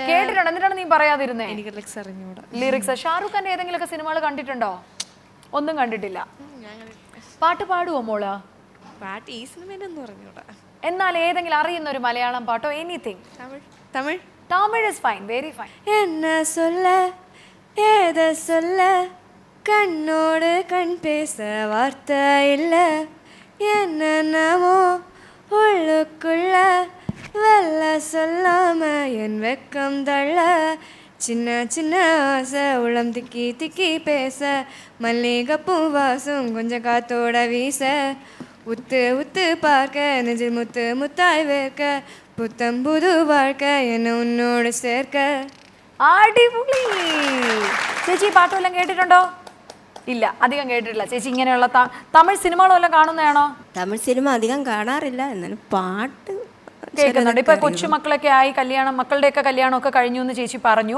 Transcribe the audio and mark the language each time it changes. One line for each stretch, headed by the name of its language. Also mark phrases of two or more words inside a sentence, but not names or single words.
Malayalam: കേട്ടിട്ടുണ്ട്. എന്നിട്ടാണ് നീ പറയാതിരുന്നേ? എനിക്ക് ലിറിക്സ് അറിഞ്ഞൂടാ. ലിറിക്സ് ഷാരൂഖ് ഖാന്റെ ഏതെങ്കിലുമൊക്കെ സിനിമകൾ കണ്ടിട്ടുണ്ടോ? ഒന്നും കണ്ടിട്ടില്ല. പാട്ട് പാടുവോ മോള്? പാട്ട് ഈ സിനിമയിലൊന്നും അറിഞ്ഞൂടാ. എന്നാൽ ഏതെങ്കിലും അറിയുന്ന ഒരു മലയാളം പാട്ടോ? എനിത്തിങ്. തമിഴ്
English: Tamil is fine, very fine.
Tamil: என்ன சொல்ல ஏத சொல்ல கண்ணோடு கண் பேச வார்த்தை இல்ல என்னென்னவோ உள்ளுக்குள்ள வெல்ல சொல்லாம என் வெக்கம் தள்ள சின்ன சின்ன ஆசை உளம் திக்கி திக்கி பேச மல்லிகைப்பூ வாசம் கொஞ்சம் காத்தோட வீச உத்து உத்து பார்க்க நெஞ்சில் முத்து முத்தாய் வேர்க்க புத்தம் புது வாழ்க்கை என்ன உன்னோട് சேர்க்க.
Malayalam: അടിപൊളി. ചേച്ചി പാട്ടുമെല്ലാം കേട്ടിട്ടുണ്ടോ? ഇല്ല, അധികം കേട്ടിട്ടില്ല. ചേച്ചി ഇങ്ങനെയുള്ള തമിഴ് സിനിമകളെല്ലാം കാണുന്നതാണോ? തമിഴ് സിനിമ അധികം കാണാറില്ല, എന്നാലും പാട്ട് കേൾക്കുന്നുണ്ട്. ഇപ്പൊ കൊച്ചുമക്കളൊക്കെ ആയി, മക്കളുടെയൊക്കെ കല്യാണമൊക്കെ കഴിഞ്ഞു എന്ന് ചേച്ചി പറഞ്ഞു.